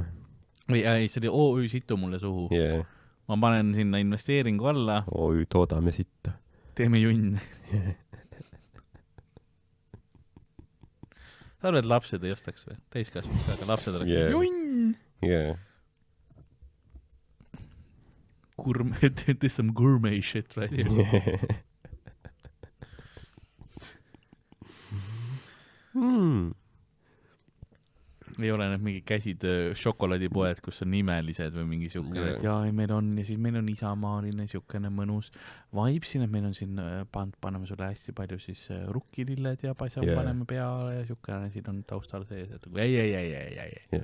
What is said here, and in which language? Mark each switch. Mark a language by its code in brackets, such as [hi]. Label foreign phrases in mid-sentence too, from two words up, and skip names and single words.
[et] Ei, see oli OÜ situ mulle suhu. Ma panen sinna investeeringu alla. OÜ toodame sitta. Teeme junn. Sa arvad, et lapsed ei ostaks või? Täiskasvanud, aga lapsed oleks junn. [en] There's some gourmet shit right here. [et] Ei ole need mingi käsitöö šokolaadipoed, kus on nimelised või mingi siukene, et meil on ja siis meil on isamaaline siukene mõnus vibe siin, et meil on siin paneme sulle hästi palju siis rukkililled ja paneme peale ja siukene siin on taustal sees, et ei.